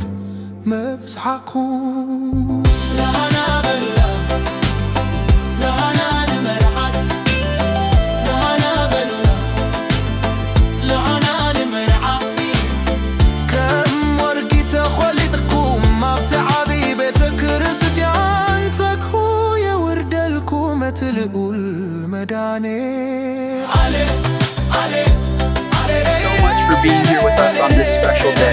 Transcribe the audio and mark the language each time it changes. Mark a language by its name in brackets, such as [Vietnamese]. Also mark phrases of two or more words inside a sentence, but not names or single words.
[Tigrinya] መብጽሓኩም ለሃና በላ ለሃና ንመርዓት ለሃና በላ ለሃና ንመርዓቲ ከም ወርቂ ተኸሊጥኩም ኣብቲ ዓብዪ ቤተ ክርስቲያን ተግሁ የውርደልኩም እቲ ልዑል መዳኔ [English] So much for being here with us on this special day.